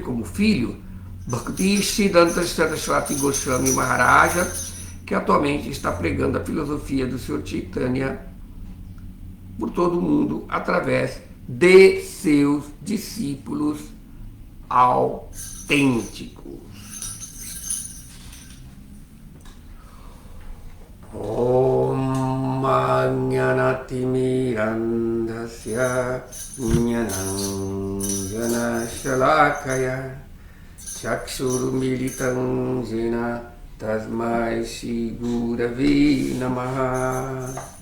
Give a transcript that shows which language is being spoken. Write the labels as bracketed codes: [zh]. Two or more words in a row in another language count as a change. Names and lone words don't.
[pt] como filho Bhakti Siddhanta Saraswati Goswami Maharaja, que atualmente está pregando a filosofia do Senhor Chaitanya por todo o mundo através de seus discípulos autênticos. [sa] Om Jnanatimirandhasya Jnananjana Shalakaya Chakshurumilitam jena tasmai shri gurave namaha.